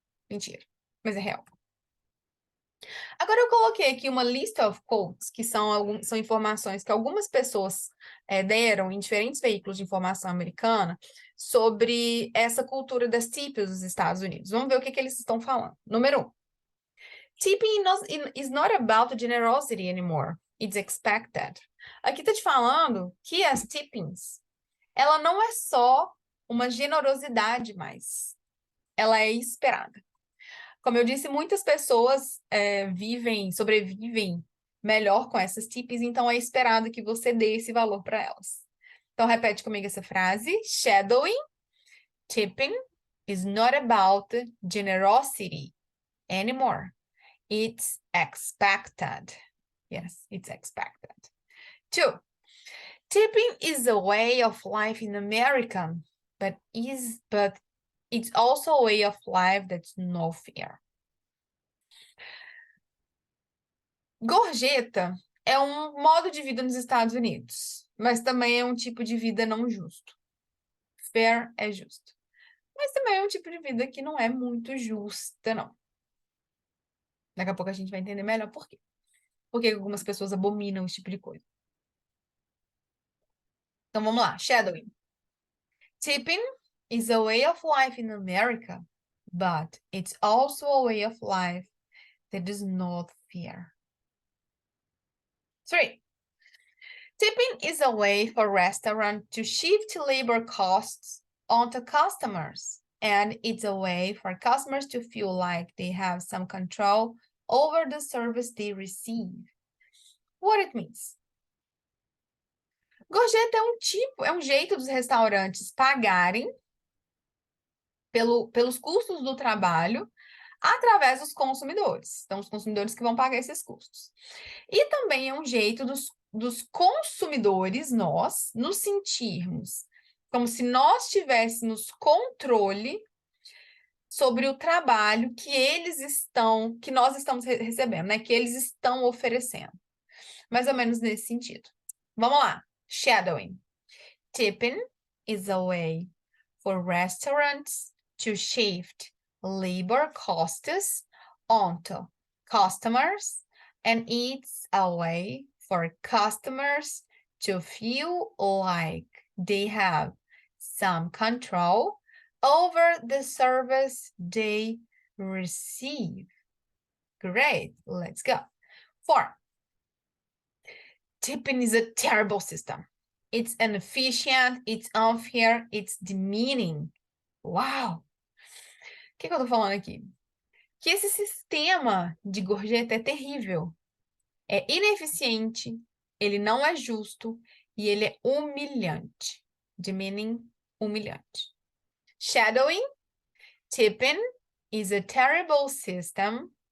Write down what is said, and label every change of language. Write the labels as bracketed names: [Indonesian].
[Portuguese] Mentira, mas é real. Agora eu coloquei aqui uma [English] list of quotes, [Portuguese] que são informações que algumas pessoas deram em diferentes veículos de informação americana sobre essa cultura das tips dos Estados Unidos. Vamos ver o que eles estão falando. Número 1. [English] Tipping is not about generosity anymore. It's expected. [Portuguese] Aqui tá te falando que as tippings, ela não é só uma generosidade mais. Ela é esperada. Como eu disse, muitas pessoas sobrevivem melhor com essas tips, então é esperado que você dê esse valor para elas. Então, repete comigo essa frase. [English] Shadowing, tipping is not about generosity anymore. It's expected. Yes, it's expected. 2. Tipping is a way of life in America, but it's also a way of life that's not fair. [Portuguese] Gorjeta é um modo de vida nos Estados Unidos, mas também é um tipo de vida não justo. Fair é justo. Mas também é um tipo de vida que não é muito justa, não. Daqui a pouco a gente vai entender melhor por quê. Porque algumas pessoas abominam esse tipo de coisa. Então vamos lá, shadowing. [English] Tipping is a way of life in America, but it's also a way of life that is not fair. 3. Tipping is a way for restaurants to shift labor costs onto customers, and it's a way for customers to feel like they have some control over the service they receive. What it means? [Portuguese] Gorjeta é um jeito dos restaurantes pagarem pelos custos do trabalho através dos consumidores. Então, os consumidores que vão pagar esses custos. E também é um jeito dos consumidores, nós, nos sentirmos como se nós tivéssemos controle sobre o trabalho que nós estamos recebendo, né? Que eles estão oferecendo. Mais ou menos nesse sentido. Vamos lá. Shadowing. [English] Tipping is a way for restaurants to shift labor costs onto customers, and it's a way for customers to feel like they have some control over the service they receive. Great, let's go. 4. Tipping is a terrible system. It's inefficient, it's unfair, it's demeaning. [Portuguese] Uau! O que eu tô falando aqui? Que esse sistema de gorjeta é terrível. É ineficiente, ele não é justo e ele é humilhante. Demeaning, humilhante. [English] Shadowing, tipping is a terrible system.